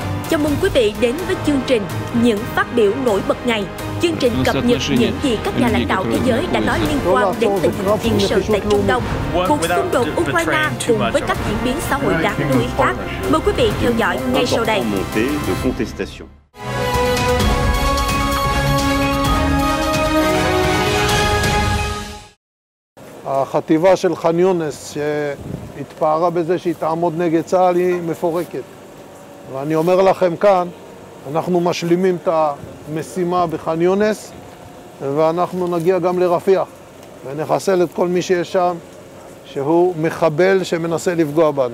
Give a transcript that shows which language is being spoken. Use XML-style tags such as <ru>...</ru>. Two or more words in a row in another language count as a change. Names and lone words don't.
<vi>Chào mừng quý vị đến với chương trình Những phát biểu nổi bật ngày. Chương trình cập nhật những gì các nhà lãnh đạo thế giới đã nói liên quan đến tình hình chiến sự tại Trung Đông, cuộc xung đột Ukraine cùng với các diễn biến xã hội đáng lưu ý khác. Mời quý vị theo dõi ngay sau đây.</vi> <he>החטיבה של ח'אן יונס שהתפארה בזה שהיא תעמוד נגד צה"ל היא מפורקת. ואני אומר לכם כאן, אנחנו משלימים את המשימה בח'אן יונס ואנחנו נגיע גם לרפיח ונחסל את כל מי שיש שם שהוא מחבל שמנסה לפגוע בנו.</he>